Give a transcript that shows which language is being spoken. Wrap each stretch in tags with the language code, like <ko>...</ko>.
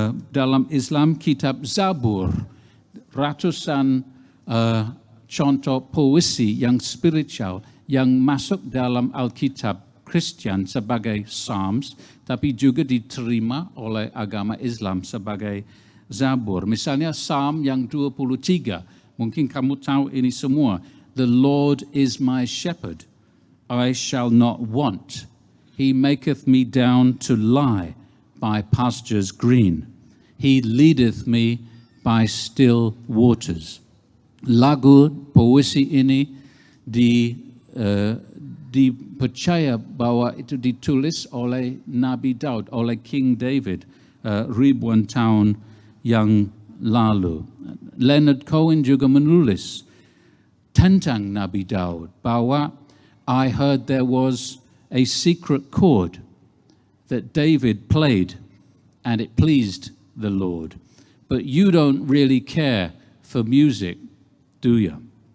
<id>Dalam Islam, kitab Zabur. Ratusan contoh puisi yang spiritual yang masuk dalam Alkitab Kristen sebagai Psalms, tapi juga diterima oleh agama Islam sebagai Zabur. Misalnya Psalm yang 23, mungkin kamu tahu ini semua.</id> <en>The Lord is my shepherd, I shall not want. He maketh me down to lie by pastures green. He leadeth me by still waters.</en> <id>Lagu puisi ini dipercaya bahwa itu ditulis oleh Nabi Daud, oleh King David ribuan tahun yang lalu.</id> <en>Leonard Cohen</en> <id>juga menulis tentang Nabi Daud bahwa</id> <en>I heard there was a secret chord that David played and it pleased the Lord. But you don't really care for music, do you?</en>